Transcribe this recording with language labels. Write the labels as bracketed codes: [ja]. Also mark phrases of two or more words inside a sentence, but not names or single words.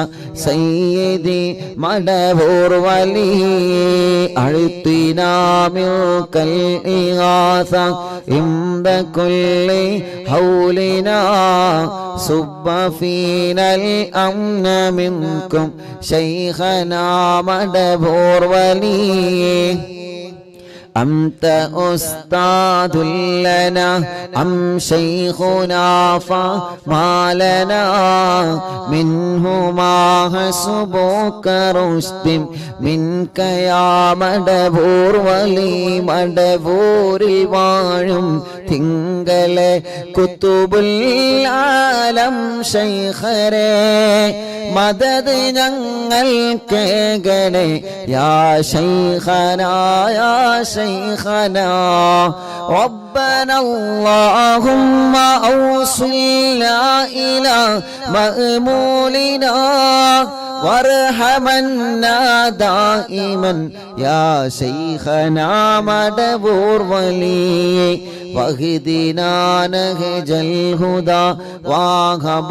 [ar] سيدي مدبور ولي أعطنا منك الإغاثة عند كل حولنا صب فينا الأمن منكم شيخنا مدبور ولي أنت أستاذ لنا أم شيخنا فما لنا منهما حسبك رشد منك يا مدبور ولي مدبور [ml] വാഴും തിങ്കളെ കുതുബുൽ ആലം ശൈഖരേ മദദ് ഞങ്ങൾക്ക് ഗണേ [ar] يا شيخنا يا شيخنا ربنا اللهم أوصلنا إلى مأمولنا وارحمنا دائما يا شيخنا مدبور ولي واهدنا نهج الهدى وهب